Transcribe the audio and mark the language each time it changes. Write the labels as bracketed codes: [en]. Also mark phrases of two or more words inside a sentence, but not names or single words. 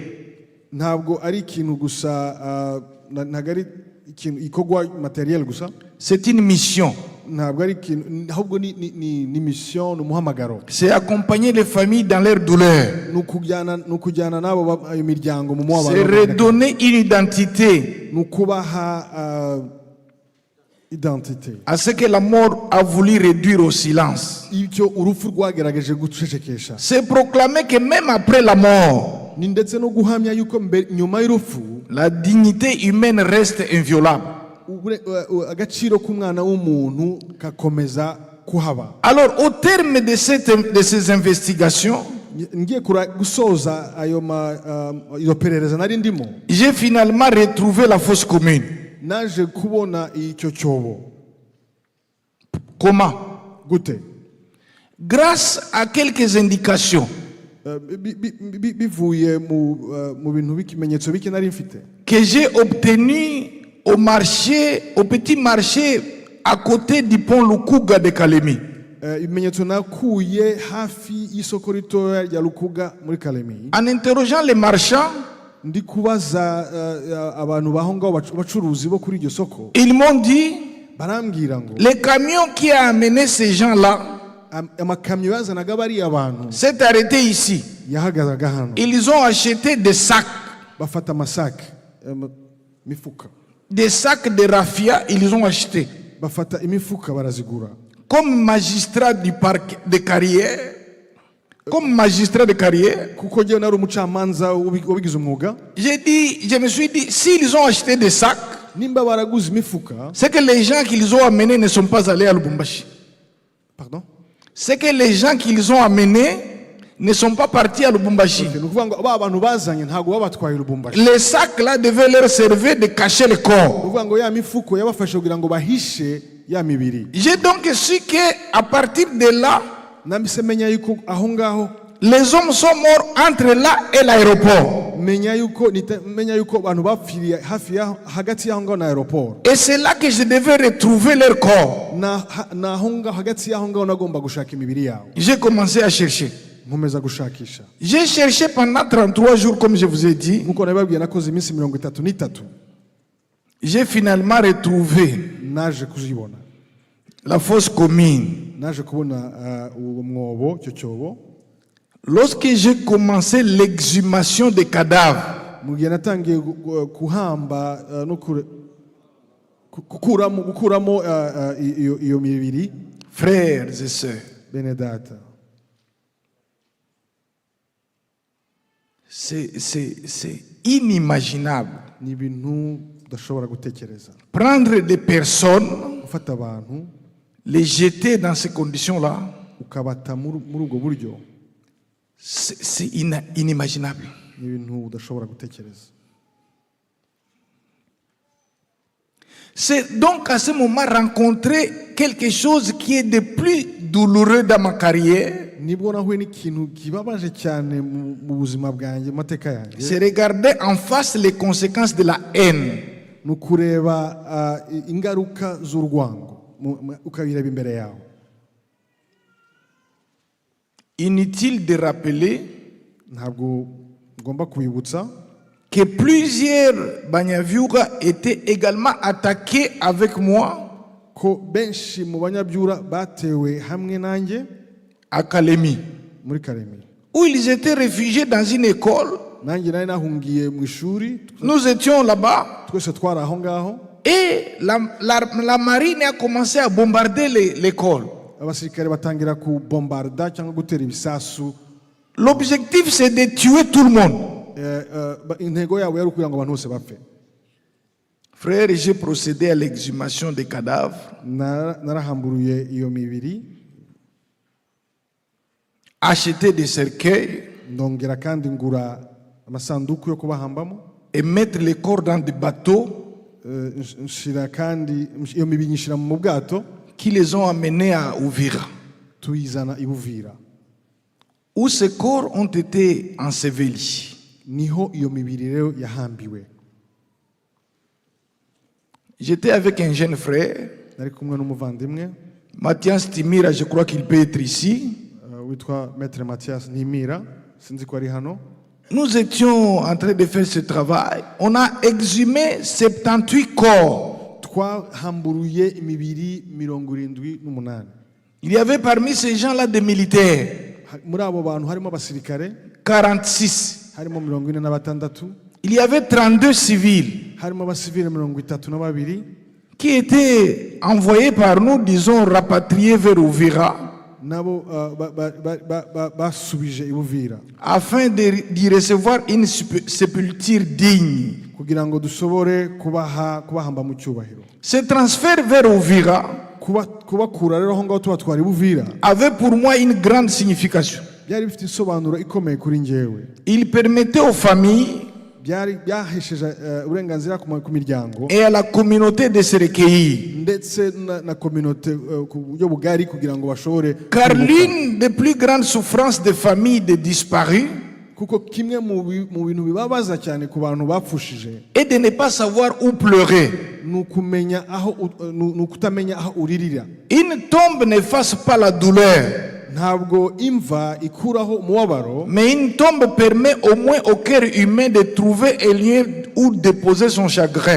[rw] ntabwo ari ikintu gusa, ntabwo ari ikintu ikorwa materiel gusa, [fr] C'est une mission. [rw] ntabwo ari ikintu, ahubwo ni mission, ni umuhamagaro. [fr] C'est accompagner les familles dans leur douleur. [rw] ni ukujyana n'abo imiryango mu mubabaro, [fr] C'est redonner une identité [rw] ni ukubaha identité [fr] à ce que la mort a voulu réduire au silence. [rw] icyo urupfu rwagerageje gucecekesha. [fr] C'est proclamer que même après la mort, [rw] ni ndetse no guhamya yuko nyuma y'urupfu [fr] la dignité humaine reste inviolable. [rw] agaciro k'umwana w'umuntu kakomeza kuhaba. [fr] Alors, au terme de ces investigations, [rw] ngiye gusoza iyo perereza nari ndimo, [fr] j'ai finalement retrouvé la fosse commune. [rw] naje kubona icyo cyobo. [fr] Comment? [rw] Gute? [fr] Grâce à quelques indications [rw] bivuye mu bintu b'ikimenyetso bike nari mfite, [fr] que j'ai obtenu au petit marché à côté du pont Lukuga de Kalemi. [rw] ibimenyetso nakuye hafi y'isoko ritoya rya Lukuga muri Kalemi. [fr] En interrogeant les marchands, [rw] ndi kubaza abantu baho ngaho bacuruzi bo kuri iryo soko, [fr] ils m'ont dit, [rw] barambwira ngo [fr] le camion qui a amené ces gens-là [rw] amakamyo yazanaga bariya abantu [fr] s'est arrêté ici. [rw] yahagazaga hano, [fr] Ils ont acheté des sacs [rw] bafata amasake, mifuka, [fr] des sacs de raffia, ils ont acheté. [rw] bafata imifuka barazigura. [fr] Comme magistrat du parc de carrière, comme magistrat de carrière, [rw] kuko njyewe nari umucamanza wabigize umwuga, [fr] je me suis dit, s'ils ont acheté des sacs, [rw] nimba baraguze imifuka, [fr] c'est que les gens qu'ils ont amenés ne sont pas allés à Lubumbashi. pardon, C'est que les gens qu'ils ont amenés ne sont pas partis à Lubumbashi. [rw] ni ukuvuga ngo aba bantu bazanye ntabwo babatwaye Lubumbashi. [fr] Les sacs là devaient leur servir de cacher le [rw] Ni [fr] corps. [rw] ukuvuga ngo ya mifuko yabafashe kugira ngo bahishe ya mibiri. [fr] J'ai donc su qu'à partir de là, [rw] Nambise menya yuko aho ngaho, [fr] les hommes sont morts entre là et l'aéroport. [rw] menya yuko abantu bapfiriye hafi ya hagati y'aho ngaho na aeroport. [fr] Et c'est là que je devais retrouver leur corps. [rw] na aho ngaho hagati y'aho ngaho nagomba gushaka imibiri yabo. [fr] J'ai commencé à chercher. [rw] Nkomeza gushakisha. [fr] J'ai cherché pendant 33 jours, comme je vous ai dit. [rw] Nkuko nababwiye nakoze iminsi 33. [fr] J'ai finalement retrouvé [rw] Naje kuzibona. [fr] la fosse commune. [rw] Naje kubona uwo mwobo, cyo cyobo. [fr] Lorsque j'ai commencé l'exhumation des cadavres, [rw] Mu gihe natangiye kuhamba no gukuramo iyo mibiri, [fr] frères et sœurs, [rw] bene data, [fr] c'est inimaginable. [rw] ni ibintu udashobora gutekereza. [fr] Prendre des personnes, [rw] Ufata abantu [fr] les jeter dans ces conditions-là, [rw] ukabata muri ubwo buryo, [fr] c'est inimaginable. [rw] ni ibintu udashobora gutekereza. [fr] C'est donc à ce moment rencontrer quelque chose qui est de plus douloureux dans ma carrière. [rw] Nibwo nahuye n'ikintu kibabaje cyane mu buzima bwanjye, mateka yanjye. [fr] C'est regarder en face les conséquences de la haine. [rw] Nukureba ingaruka z'urwango, ukabireba imbere yawe. [fr] Inutile de rappeler [rw] Ntabwo ngomba kubibutsa [fr] que plusieurs Banyavyura étaient également attaqués avec moi [rw] ko benshi mu banyabyura batewe hamwe nanjye [fr] à Kalemi, [rw] muri Kalemi, [fr] où ils étaient réfugiés dans une école. [rw] nanjye nari nahungiye mu ishuri, [fr] Nous étions là-bas [rw] twese twari aho ngaho. [fr] et la marine a commencé à bombarder l'école. [rw] Abasirikare batangira kubombarda cyangwa gutera ibisasu. [fr] L'objectif c'est de tuer tout le monde. [rw] Intego yabo yari ukugira ngo abantu bose bapfe. [fr] Frère, j'ai procédé à l'exhumation des cadavres. [rw] Narahamburuye iyo mibiri, [fr] Acheter des cercueils [rw] ndongera kandi ngura amasanduku yo kubahambamo, [fr] et mettre les corps dans des bateaux [rw] nshira kandi iyo mibiri nyishira mu bwato, [fr] qui les ont amenés à Uvira, [rw] tuyizana i Buvira, [fr] où ces corps ont été ensevelis. [rw] niho iyo mibiri rero yahambiwe. [fr] J'étais avec un jeune frère, [rw] Nari kumwe n'umuvandimwe [fr] Mathias Timira, je crois qu'il peut être ici. [rw] witwa Maître Mathias Nimira, sinzi ko ari hano. [fr] Nous étions en train de faire ce travail. On a exhumé 78 corps. [rw] Twahamburuye imibiri 78. [fr] Il y avait parmi ces gens-là des militaires, [rw] Muri abo bantu harimo abasirikare [fr] 46. [rw] harimo 46, [fr] Il y avait 32 civils [rw] harimo abasivile 32 [fr] qui étaient envoyés par nous, disons, rapatriés vers Uvira, [rw] nabo basubije i Buvira [fr] afin d'y recevoir une sépulture digne. [rw] kugira ngo dushobore kubahamba mu cyubahiro. [fr] Ce transfert vers Uvira [rw] Kubakura rero aho ngaho tubatwara i Buvira [fr] avait pour moi une grande signification. [rw] byari bifite isobanuro ikomeye kuri njyewe. [fr] Il permettait aux familles [rw] byahesheje uburenganzira ku miryango [fr] et à la communauté de se recueillir. [rw] ndetse na communauté ku buryo bugari kugira ngo bashobore [fr] Car [rw] kwibuka. [fr] l'une des plus grandes souffrances des familles des disparus [rw] kuko kimwe mu bintu bibabaza cyane ku bantu bapfushije [fr] est de ne pas savoir où pleurer. [rw] nukumenya aho nukutamenya aho uririra. [fr] Une tombe n'efface pas la douleur, [rw] Ntabwo imva ikuraho umubabaro, [fr] mais une tombe permet au moins au cœur humain de trouver un lieu où déposer son chagrin.